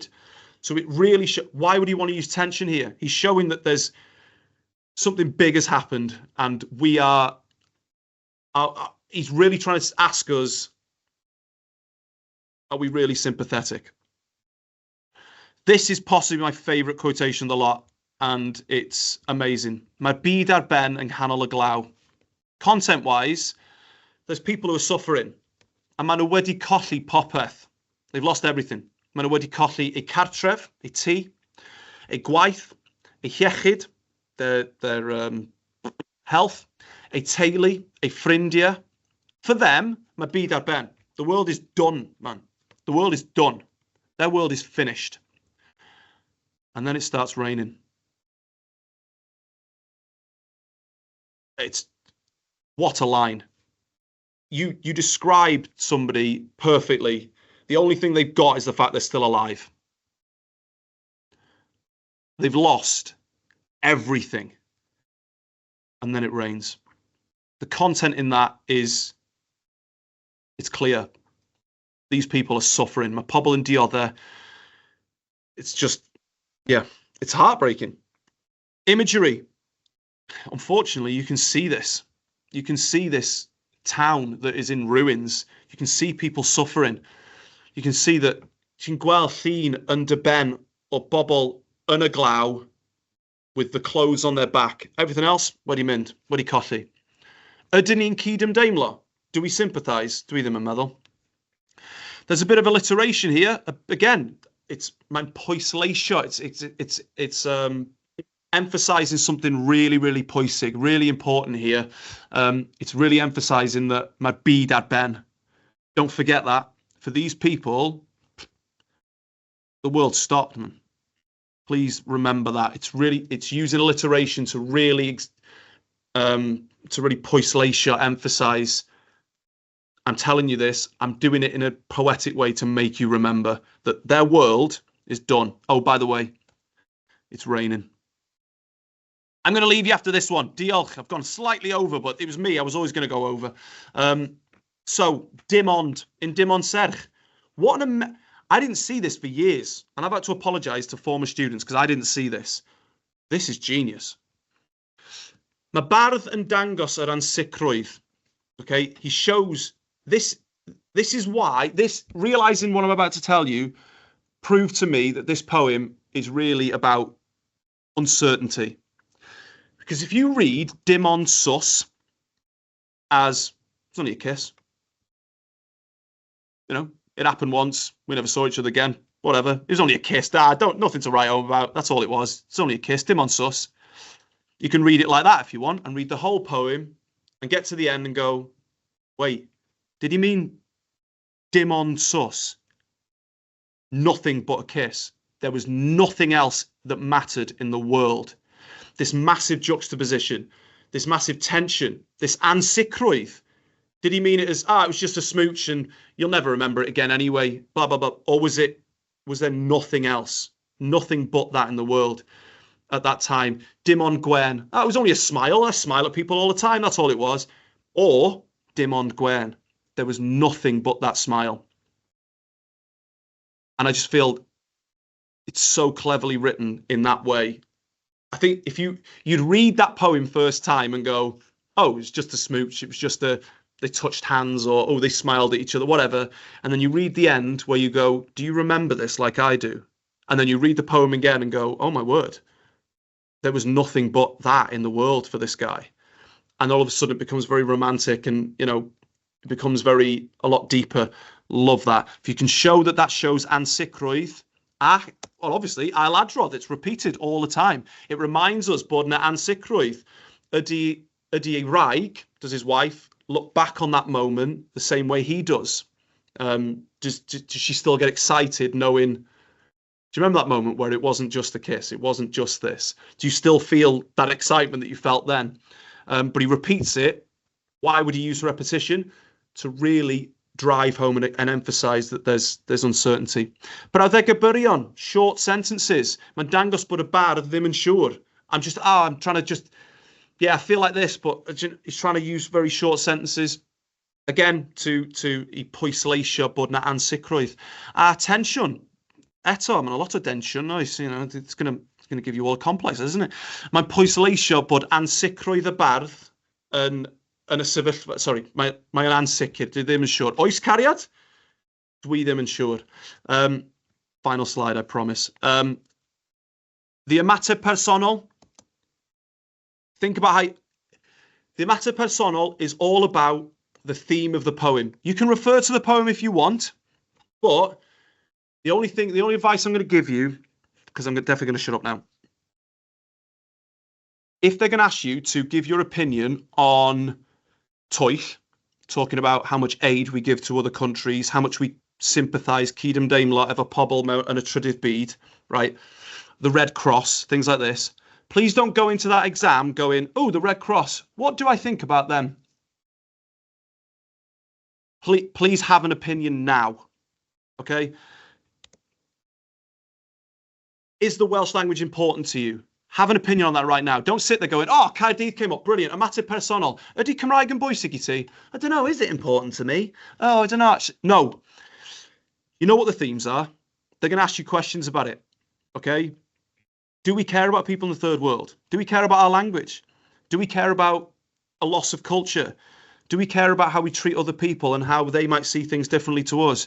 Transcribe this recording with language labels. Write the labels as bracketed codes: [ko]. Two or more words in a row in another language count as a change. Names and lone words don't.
[en] So it really why would he want to use tension here? He's showing that there's something big has happened, and we are he's really trying to ask us, are we really sympathetic? This is possibly my favourite quotation of the lot, and it's amazing. [cy] Mae'r byd ar ben yng nghanol y glaw. [en] Content-wise, there's people who are suffering, and [cy] maen nhw wedi colli popeth. [en] They've lost everything. [cy] Maen nhw wedi colli eu cartref, eu tŷ, eu gwaith, eu iechyd, [en] their health, [cy] eu teulu, eu ffrindiau. [en] For them, [cy] mae byd ar ben. [en] The world is done, man. The world is done. Their world is finished. And then it starts raining. What a line. You described somebody perfectly. The only thing they've got is the fact they're still alive. They've lost everything. And then it rains. The content in that it's clear. These people are suffering. [cy] Mae pobl yn dioddau. [en] It's just, yeah, it's heartbreaking. Imagery. Unfortunately, you can see this. You can see this town that is in ruins. You can see people suffering. You can see that [cy] ti'n gweld llun under ben o bobl yn y glaw [en] with the clothes on their back. Everything else, [cy] wedi mynd, wedi colli. Ydyn ni'n cydymdeimlo? [en] Do we sympathise? [cy] Dwi ddim yn meddwl. [en] There's a bit of alliteration here. Again, [cy] mae'n pwysleisio. [en] It's emphasising something really, really pwysig, really important here. It's really emphasising that [cy] mae byd ar ben. [en] Don't forget that. for these people, the world stopped, man. Please remember that. It's using alliteration to really pwysleisio, emphasize. I'm telling you this, I'm doing it in a poetic way to make you remember that their world is done. Oh, by the way, it's raining. I'm going to leave you after this one. [cy] Diolch. [en] I've gone slightly over, but it was me. I was always going to go over. So, [cy] dim ond. In dim ond serch. [en] I didn't see this for years. And I've had to apologise to former students because I didn't see this. This is genius. [cy] Mae bardd yn dangos yr ansicrwydd. [en] Okay, he shows this. This is why, realising what I'm about to tell you, proved to me that this poem is really about uncertainty. Because if you read [cy] dim ond sus [en] as, it's only a kiss. You know, it happened once, we never saw each other again, whatever. It was only a kiss, nothing to write home about, that's all it was. It's only a kiss, [cy] dim ond sus. [en] You can read it like that if you want, and read the whole poem, and get to the end and go, wait, did he mean [cy] dim ond sus? [en] Nothing but a kiss. There was nothing else that mattered in the world. This massive juxtaposition, this massive tension, this ansicrwydd. Did he mean it as, it was just a smooch and you'll never remember it again anyway, blah, blah, blah. Or was there nothing else? Nothing but that in the world at that time. [cy] Dim ond gwen. [en] It was only a smile. I smile at people all the time. That's all it was. Or [cy] dim ond gwen. [en] There was nothing but that smile. And I just feel it's so cleverly written in that way. I think if you'd read that poem first time and go, oh, it was just a smooch, it was just they touched hands, or oh, they smiled at each other, whatever. And then you read the end where you go, do you remember this like I do? And then you read the poem again and go, oh my word, there was nothing but that in the world for this guy. And all of a sudden it becomes very romantic and, you know, it becomes a lot deeper. Love that. If you can show that shows ansicrwydd, well, obviously, [cy] ail adrodd, [en] it's repeated all the time. It reminds us [cy] bod na ansicrwydd. Ydy ei wraig, [en] does his wife, look back on that moment the same way he does? Does she still get excited knowing, do you remember that moment where it wasn't just a kiss, it wasn't just this? Do you still feel that excitement that you felt then? But he repeats it. Why would he use repetition? To really drive home and emphasise that there's uncertainty. [cy] Brawddeg y byrion, [en] short sentences. [cy] Mae'n dangos bod y bardd ddim yn siŵr. [en] I'm trying to just, I feel like this, but he's trying to use very short sentences. Again, to [cy] I pwysleisio bod na ansicrwydd. Tensiwn. Eto, mae'n [en] a lot of [cy] tensiwn, oes, [en] you know, it's going to give you all a complex, isn't it? [cy] Mae'n pwysleisio bod ansicrwydd y bardd yn y sefyllfa, mae'n ansicr, dwi ddim yn siŵr. Oes cariad? Dwi ddim yn siŵr. [en] Final slide, I promise. [cy] The ymateb personol. [en] Think about how... The [cy] ymateb personol [en] is all about the theme of the poem. You can refer to the poem if you want, but the only advice I'm going to give you, because I'm definitely going to shut up now, if they're going to ask you to give your opinion on Dewch, talking about how much aid we give to other countries, how much we sympathise, [cy] cydymdeimlo efo pobl yn y trydydd byd, [en] right? The Red Cross, things like this. Please don't go into that exam going, oh, the Red Cross, what do I think about them? Please have an opinion now, okay? Is the Welsh language important to you? Have an opinion on that right now. Don't sit there going, oh, Caerdydd came up, brilliant, [cy] ymateb personol. Ydy Cymraeg yn bwysig I ti? [en] I don't know, is it important to me? Oh, I don't know, actually. No. You know what the themes are? They're going to ask you questions about it, okay? Do we care about people in the third world? Do we care about our language? Do we care about a loss of culture? Do we care about how we treat other people and how they might see things differently to us?